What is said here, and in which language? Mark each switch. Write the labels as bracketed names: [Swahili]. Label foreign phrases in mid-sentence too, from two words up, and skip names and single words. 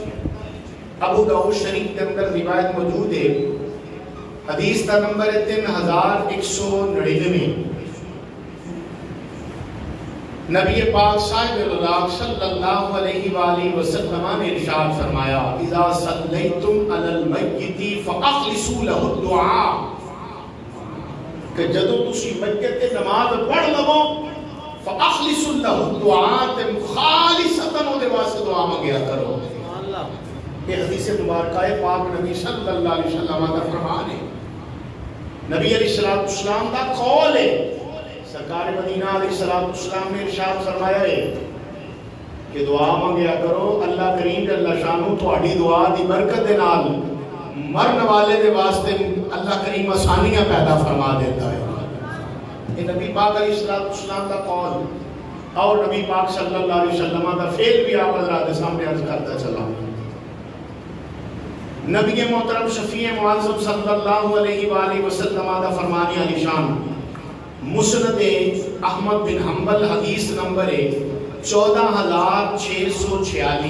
[Urdu] ابو داؤد شریف کے اندر روایت موجود ہے. حدیث کا نمبر ہے 3199. نبی پاک صاحب اللہ [Arabic] صلی اللہ علیہ وآلہ وسلم [Urdu] نے ارشاد فرمایا [Arabic] اذا صلیتم علی المیت فاخلصوا له الدعاء، [Punjabi] کہ جدو تسی میت تے نماز پڑھ لو [Arabic] فاخلصوا له الدعاء [Punjabi] تے خالصتا او دے واسطے دعا مانگیا کرو. [Urdu] یہ حدیث مبارکہ ہے پاک نبی [Arabic] صلی اللہ علیہ وسلم [Urdu] کا فرمان ہے، نبی [Arabic] علیہ السلام [Urdu] کا قول ہے. [Punjabi] سرکار مدینہ [Arabic] علیہ السلام [Punjabi] نے ارشاد فرمایا ہے کہ دعا مانگیا کرو، اللہ کریم [Arabic] جل شانہ [Punjabi] تہاڈی دعا دی برکت دے نال مرن والے دے واسطے اللہ کریم آسانیاں پیدا فرما دیتا ہے. [Urdu] یہ نبی پاک [Arabic] علیہ السلام [Urdu] کا قول اور نبی پاک [Arabic] صلی اللہ علیہ وسلم [Urdu] کا فعل بھی آپ حضرات کے سامنے عرض کرتا چلا. نبی محترم شفیع معظم [Arabic] صلی اللہ علیہ وآلہ وسلم [Urdu] کا فرمان علی شان مسند احمد بن حنبل حدیث نمبر 14646.